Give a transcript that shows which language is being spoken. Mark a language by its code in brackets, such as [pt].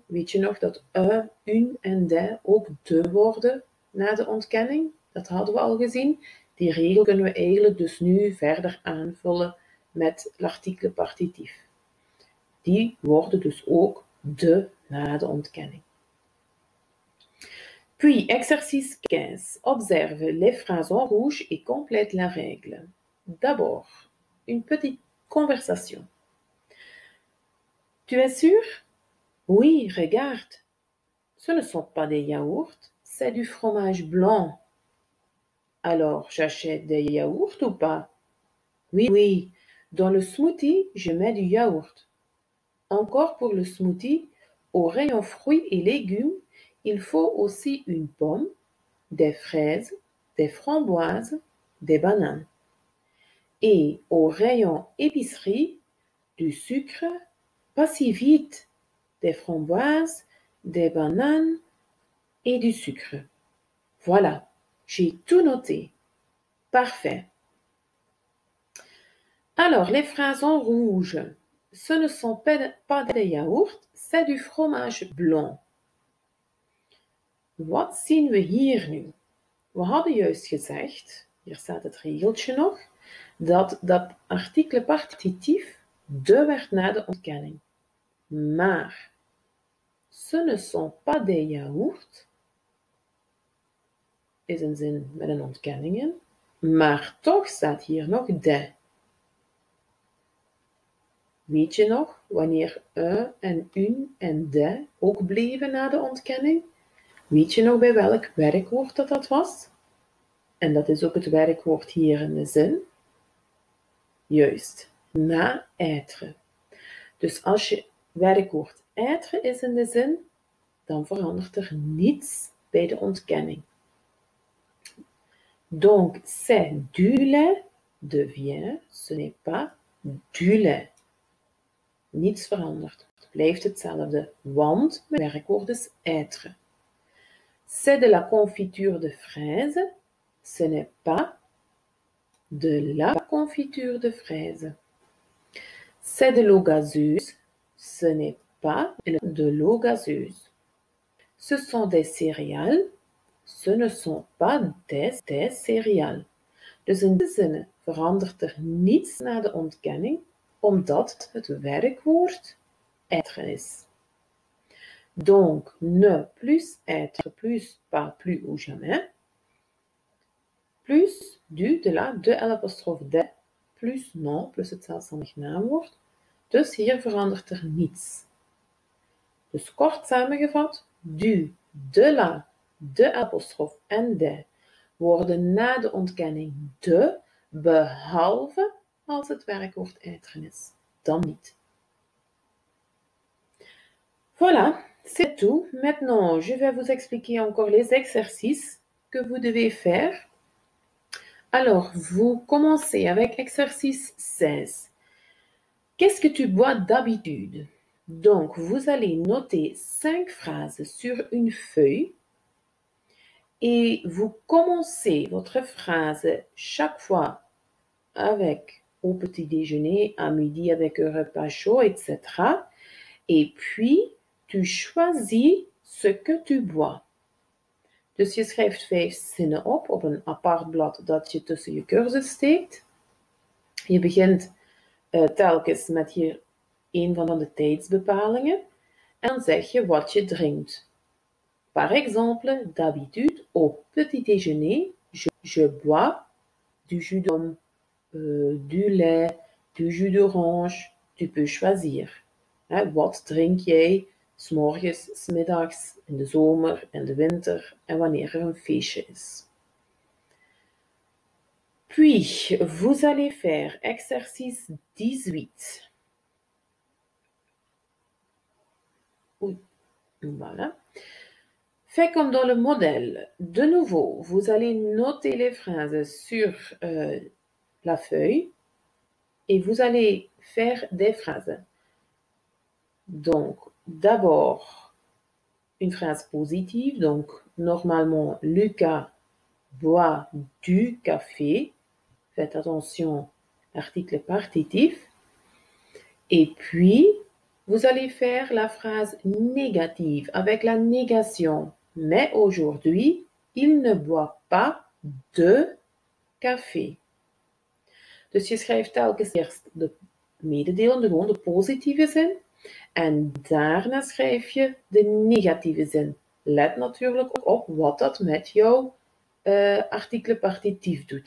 [nl] Weet je nog dat un en de ook de worden na de ontkenning? Dat hadden we al gezien. Die regel kunnen we eigenlijk dus nu verder aanvullen met l'article partitief. Die worden dus ook de na de ontkenning. [fr] Puis, exercice 15. Observe les phrases en rouge et complète la règle. D'abord, une petite conversation. Tu es sûr? Oui, regarde. Ce ne sont pas des yaourts, c'est du fromage blanc. Alors, j'achète des yaourts ou pas? Oui, oui. Dans le smoothie, je mets du yaourt. Encore pour le smoothie, au rayon fruits et légumes, il faut aussi une pomme, des fraises, des framboises, des bananes. Et au rayon épicerie, du sucre, pas si vite, des framboises, des bananes et du sucre. Voilà, j'ai tout noté. Parfait. Alors, les phrases en rouge, ce ne sont pas des yaourts, c'est du fromage blanc. [nl] Wat zien we hier nu? We hadden juist gezegd, hier staat het regeltje nog, dat dat artikel partitief de werd na de ontkenning. Maar, [fr] ce ne sont pas des yaourts, [nl] is een zin met een ontkenning in, maar toch staat hier nog de. Weet je nog wanneer en un en de ook bleven na de ontkenning? Weet je nog bij welk werkwoord dat was? En dat is ook het werkwoord hier in de zin. Juist, na être. Dus als je werkwoord être is in de zin, dan verandert er niets bij de ontkenning. [fr] Donc, c'est du lait devient, ce n'est pas du lait. [nl] Niets verandert. Het blijft hetzelfde, want mijn werkwoord is être. [fr] C'est de la confiture de fraises, ce n'est pas de la confiture de fraises. C'est de l'eau gazeuse, ce n'est pas de l'eau gazeuse. Ce sont des céréales, ce ne sont pas des céréales. [nl] Dus in de zinnen verandert er niets na de ontkenning, omdat het werkwoord être is. [fr] Donc, ne plus être plus pas plus ou jamais, plus du, de la, de l'apostrophe de, plus non, plus [nl] het zelfstandig naamwoord. Dus hier verandert er niets. Dus kort samengevat, du, de la, de apostrof en de worden na de ontkenning de, behalve als het werkwoord être is. Dan niet. [fr] Voilà, c'est tout. Maintenant, je vais vous expliquer encore les exercices que vous devez faire. Alors, vous commencez avec exercice 16. Qu'est-ce que tu bois d'habitude? Donc, vous allez noter 5 phrases sur une feuille et vous commencez votre phrase chaque fois avec au petit déjeuner, à midi avec un repas chaud, etc. Et puis, tu choisis ce que tu bois. [nl] Dus je schrijft 5 zinnen op een apart blad dat je tussen je cursus steekt. Je begint telkens met hier een van de tijdsbepalingen en dan zeg je wat je drinkt. [fr] Par exemple, d'habitude, au petit déjeuner, je bois du jus d'homme, du lait, du jus d'orange. Tu peux choisir. [nl] Wat drink jij 's morgens, 's middags, in de zomer, in de winter en wanneer er een feestje is. [fr] Puis, vous allez faire exercice 18. Voilà. Faites comme dans le modèle. De nouveau, vous allez noter les phrases sur la feuille et vous allez faire des phrases. Donc, d'abord, une phrase positive. Donc, normalement, Lucas boit du café. Faites attention, article partitif. Et puis, vous allez faire la phrase négative avec la négation. Mais aujourd'hui, il ne boit pas de café. [nl] Dus je schrijft telkens eerst de mededelende, gewoon de positieve zin. En daarna schrijf je de negatieve zin. Let natuurlijk ook op wat dat met jouw article partitief doet.